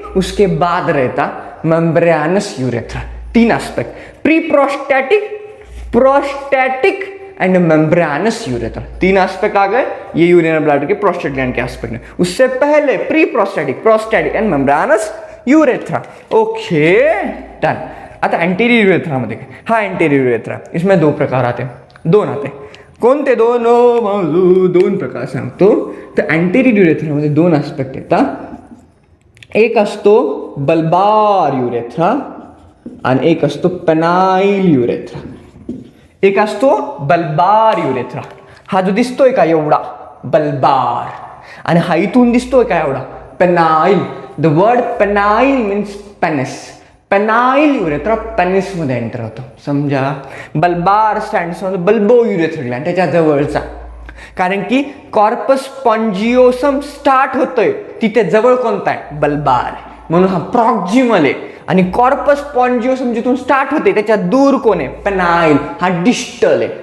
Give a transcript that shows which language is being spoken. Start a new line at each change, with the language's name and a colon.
Hindi: उसके बाद रहता membranes urethra. 3 aspect, pre prostatic, prostatic and membranes urethra. 3 aspect आ गए. ये यूरिनरी ब्लैडर के प्रोस्टेट ग्लैंड के एस्पेक्ट है. उससे पहले pre prostatic, prostatic and membranes urethra.
English: Okay, done.
Marathi: आता अँटेरियर युरेथ्रा मध्ये, हा अँटेरियर युरेथ्रा,
Hindi: इसमें 2 प्रकार आते, 2 आते.
Marathi: कोणते 2? 2 प्रकार सांगतो. तर अँटेरियर युरेथ्रामध्ये 2 एस्पेक्ट येतात. एक असतो बल्बार युरेथ्रा आणि एक असतो पेनाइल युरेथ्रा. एक असतो बल्बार युरेथ्रा, हा जो दिसतोय का एवढा बल्बार, आणि हा इथून दिसतोय का एवढा penile.
English: The word penile means penis.
Marathi: Penile urethra penis मध्ये एंटर होतो. समजा बल्बार स्टँड्स बल्बो युरेथ्रा ग्लँड त्याच्या जवळचा, कारण की कॉर्पस स्पॉन्जिओसम स्टार्ट होतोय तिथे जवळ कोणता आहे? बल्बार. म्हणून हा प्रॉक्झिमल आहे. आणि कॉर्पस स्पॉन्जिओसम जिथून स्टार्ट होते त्याच्या दूर कोण आहे, पेनाइल. हा डिस्टल आहे.